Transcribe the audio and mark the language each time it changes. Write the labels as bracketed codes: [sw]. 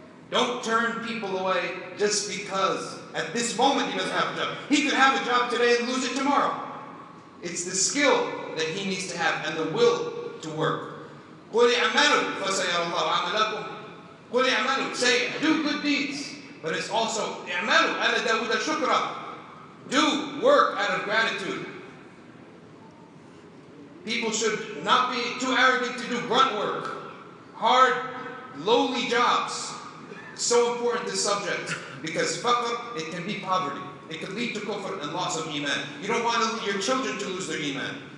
[en] Don't turn people away just because at this moment he doesn't have a job. He could have a job today and lose it tomorrow. It's the skill that he needs to have and the will to work. [ar] قُلِ اعْمَلُوا فَسَيَرَ اللَّهُ عَمَلَكُمْ. قُلِ اعْمَلُوا, [en] say, do good deeds. But it's also [ar] اعْمَلُوا عَلَى دَاوُدَ شُكْرًا. [en] Do work out of gratitude. People should not be too arrogant to do grunt work. hard, lowly jobs. It's so important, this subject, because faqr, it can be poverty. It could lead to kufr and loss of iman. You don't want your children to lose their iman.